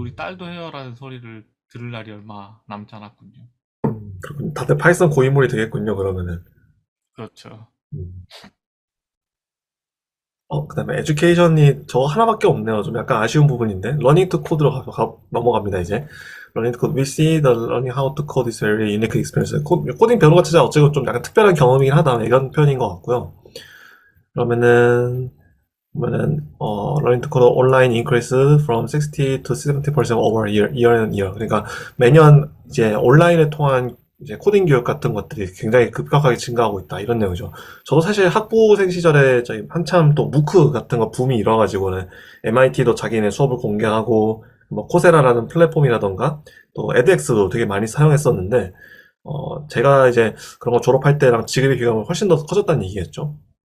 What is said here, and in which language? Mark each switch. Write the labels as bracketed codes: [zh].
[ko] 우리 딸도 해요라는 소리를 들을 날이 얼마 남지 않았군요. 그렇군요. 다들 파이썬 고인물이 되겠군요, 그러면은. 그렇죠. 음. 그다음에 에듀케이션이 저 하나밖에 없네요. 좀 약간 아쉬운 부분인데. 러닝 투 코드로 넘어갑니다, 이제. [en] 러닝 투 코드. We see the learning how to code is very unique experience. [ko] 코딩 배우는 것 자체가 어쨌든 좀 약간 특별한 경험이긴 하다. 이런 표현인 것 같고요. 그러면은 [en] learning to code online increase from 60 to 70% over year and year. [ko] 그러니까 매년 이제 온라인을 통한 이제 코딩 교육 같은 것들이 굉장히 급격하게 증가하고 있다. 이런 내용이죠. 저도 사실 학부생 시절에 저희 한참 또 무크 같은 거 붐이 일어가지고는 MIT도 자기네 수업을 공개하고 뭐 코세라라는 플랫폼이라던가 또 edX도 되게 많이 사용했었는데 제가 이제 그런 거 졸업할 때랑 지금의 비교하면 훨씬 더 커졌다는 얘기겠죠.